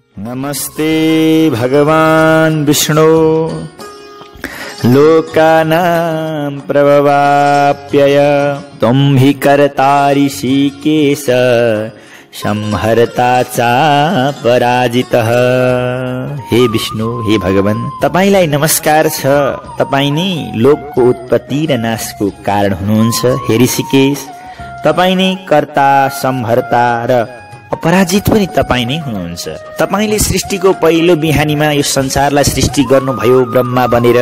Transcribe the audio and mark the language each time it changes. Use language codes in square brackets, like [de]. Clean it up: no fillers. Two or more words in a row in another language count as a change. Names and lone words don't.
[sa] नमस्ते भगवान् विष्णु लोकानां प्रभवाप्यय त्वं हि कर्ता ऋषिकेश संहर्ता चापराजितः। [ne] हे विष्णु, हे भगवान, तपाईलाई नमस्कार छ। तपाई नै लोकको उत्पत्ति र नाशको कारण हुनुहुन्छ। हे ऋषिकेश, तपाई नै कर्ता, संहर्ता र अपराजित पनि तपाई नै हुनुहुन्छ। तपाईले सृष्टिको पहिलो बिहानीमा यो संसारलाई सृष्टि गर्नुभयो ब्रह्मा बनेर।